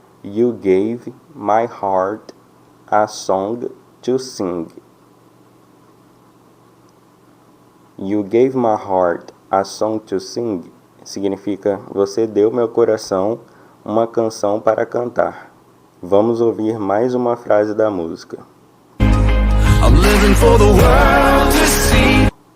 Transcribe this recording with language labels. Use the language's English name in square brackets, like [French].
[English] You gave my heart a song to sing. You gave my heart a song to sing [Portuguese] significa você deu meu coração uma canção para cantar. Vamos ouvir mais uma frase da música. [English] I'm living for the world to see.